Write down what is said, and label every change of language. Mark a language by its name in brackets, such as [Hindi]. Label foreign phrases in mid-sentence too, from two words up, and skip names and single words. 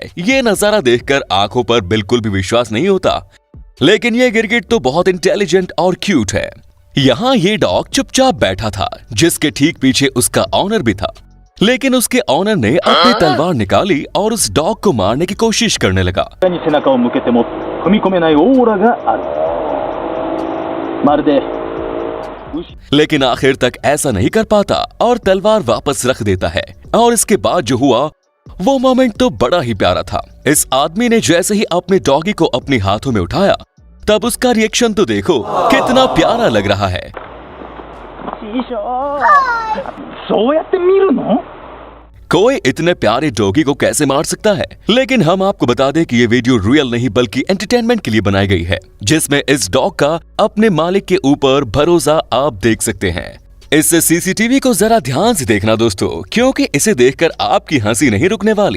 [Hindi] ये नजारा देखकर आंखों पर बिल्कुल भी विश्वास नहीं होता, लेकिन ये गिरगिट तो बहुत इंटेलिजेंट और क्यूट है। यहाँ ये डॉग चुपचाप बैठा था, जिसके ठीक पीछे उसका ऑनर भी था, लेकिन उसके ऑनर ने अपनी तलवार निकाली और उस डॉग को मारने की कोशिश करने लगा। [Japanese] に背中を向けても踏み込めないオーラがある。まるで [Hindi] लेकिन आखिर तक ऐसा नहीं कर पाता और तलवार वापस रख देता है। और इसके बाद जो हुआ वो मोमेंट तो बड़ा ही प्यारा था। इस आदमी ने जैसे ही अपने डॉगी को अपने हाथों में उठाया, तब उसका रिएक्शन तो देखो कितना प्यारा लग रहा है। [Japanese] そうやって見るの? [Hindi] कोई इतने प्यारे डॉगी को कैसे मार सकता है? लेकिन हम आपको बता दें कि ये वीडियो रियल नहीं बल्कि एंटरटेनमेंट के लिए बनाई गई है, जिसमें इस डॉग का अपने मालिक के ऊपर भरोसा आप देख सकते हैं। इस सीसीटीवी को जरा ध्यान से देखना दोस्तों, क्योंकि इसे देखकर आपकी हंसी नहीं रुकने वाली।